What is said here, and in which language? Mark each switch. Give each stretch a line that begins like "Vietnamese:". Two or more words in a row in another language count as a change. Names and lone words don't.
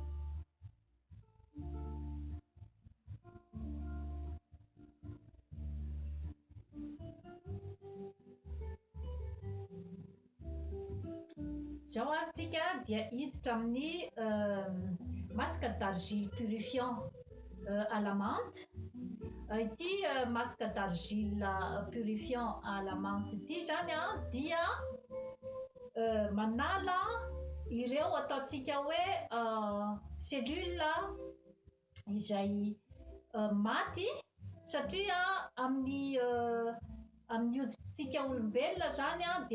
Malagasy: Izao tsika dia hiditra amin'ny
French: masque d'argile purifiant à la menthe.
Malagasy: Ity
French: masque d'argile purifiant à la menthe
Malagasy: ity zany dia manala ireo ataontsika hoe cellule izay maty, satria amin'ny hoditsika olombelona zany dia